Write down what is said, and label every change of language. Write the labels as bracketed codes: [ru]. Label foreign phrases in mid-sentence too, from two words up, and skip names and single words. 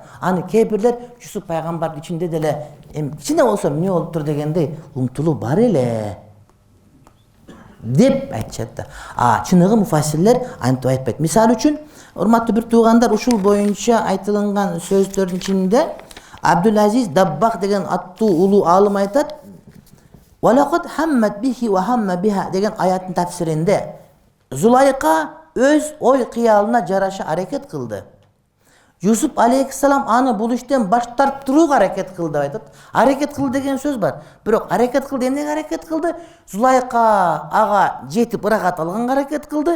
[ky] Аны кээ-бирлер Юсуп пайгамбардын ичинде деле кичине болсо эмне болуптур дегендей умтулуу бар эле. деп айтышат да. Чыныгы муфассирлер антип айтпайт. Мисалы үчүн, урматтуу бир туугандар, ушул боюнча айтылган сөздөрдүн ичинде Абдул-Азиз Даббах деген аттуу улуу алым айтат: [ar] "ولقد همت به وهم بها" [ky] деген аяттын тафсиринде Зулайка өз ой кыялына жараша аракет кылды. Юсуп алейхиссалам аны бул иштен баш тартырууга аракет кылды деп айтат. Аракет кылды деген сөз бар. Бирок аракет кылды, эмнеге аракет кылды? Зулайка ага жетип ырахат алганга аракет кылды.